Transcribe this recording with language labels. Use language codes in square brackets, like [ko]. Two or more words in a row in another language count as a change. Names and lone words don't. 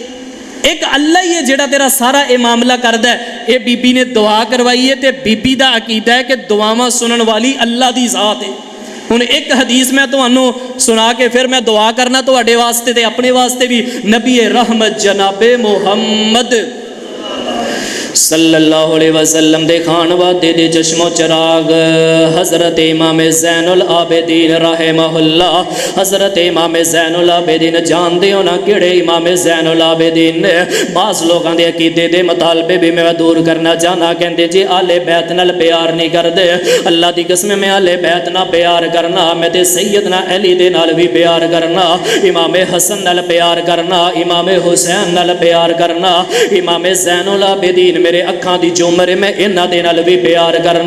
[pa] ایک اللہ ہی ہے جیڑا تیرا سارا یہ معاملہ کردا ہے. یہ بی بی نے دعا کروائی ہے تے بی بی دا عقیدہ ہے کہ دعاواں سنن والی اللہ دی ذات ہے. ہن ایک حدیث میں تہانوں سنا کے پھر میں دعا کرنا تہاڈے واسطے تے اپنے واسطے بھی. نبی رحمت جنابِ محمد [ar] صلى الله عليه وسلم [pa] دے خان وادے دے چشمو چراغ حضرت امام زین العابدین رحمہ اللہ. حضرت امام زین العابدین جانتے ہو نا کیہڑے امام زین العابدین نے? باز لوگوں کے عقیدے دے مطالبے بھی میں دور کرنا چاہنا. کہتے جی آلے بیت نال پیار نہیں کرتے، اللہ کی قسم میں آلے بیت نال پیار کرنا، میں تے سیدنا علی دے نال بھی پیار کرنا، امام حسن نال پیار کرنا، امام حسین نال پیار کرنا، امام زین العابدین میرے اکھاں دی جومر میں انہاں دے نال بھی پیار کرنا.